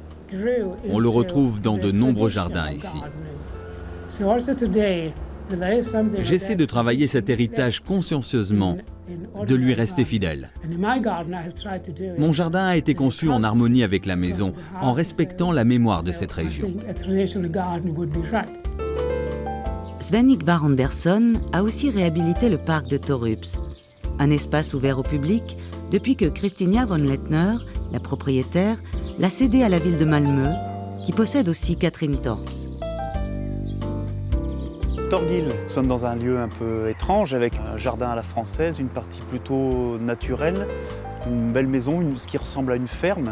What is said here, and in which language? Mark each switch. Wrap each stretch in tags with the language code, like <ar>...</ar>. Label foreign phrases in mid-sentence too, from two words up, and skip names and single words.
<fr>On le retrouve dans de nombreux jardins ici. J'essaie de travailler cet héritage consciencieusement, de lui rester fidèle. Mon jardin a été conçu en harmonie avec la maison, en respectant la mémoire de cette région. Sven-Ingvar Andersson a aussi réhabilité le parc de Torups, un espace ouvert au public depuis que Christinia von Lettner, la propriétaire, l'a cédé à la ville de Malmö, qui possède aussi Katrinetorps. Torgil, nous sommes dans un lieu un peu étrange avec un jardin à la française, une partie plutôt naturelle, une belle maison, ce qui ressemble à une ferme.</fr>